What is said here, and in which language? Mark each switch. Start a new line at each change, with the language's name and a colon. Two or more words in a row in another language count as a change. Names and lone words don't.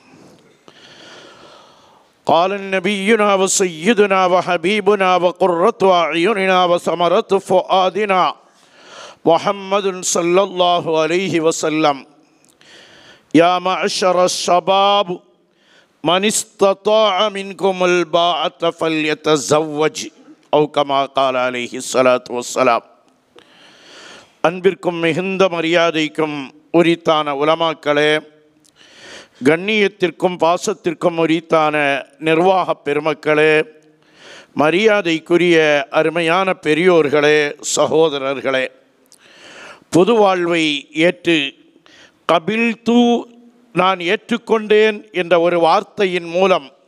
Arabic: قال نبينا وسيدنا وحبيبنا وقرة أعيننا وثمرة فؤادنا محمد صلى الله عليه وسلم: يا معشر الشباب من استطاع منكم الباءة فليتزوج أو كما قال عليه الصلاة والسلام.
Tamil: அன்பிற்கும் மிகுந்த மரியாதைக்கும் உரித்தான உலமாக்களே, கண்ணியத்திற்கும் பாசத்திற்கும் உரித்தான நிர்வாக பெருமக்களே, மரியாதைக்குரிய அருமையான பெரியோர்களே, சகோதரர்களே, பொது வாழ்வை ஏற்று கபில்து நான் ஏற்றுக்கொண்டேன் என்ற ஒரு வார்த்தையின் மூலம்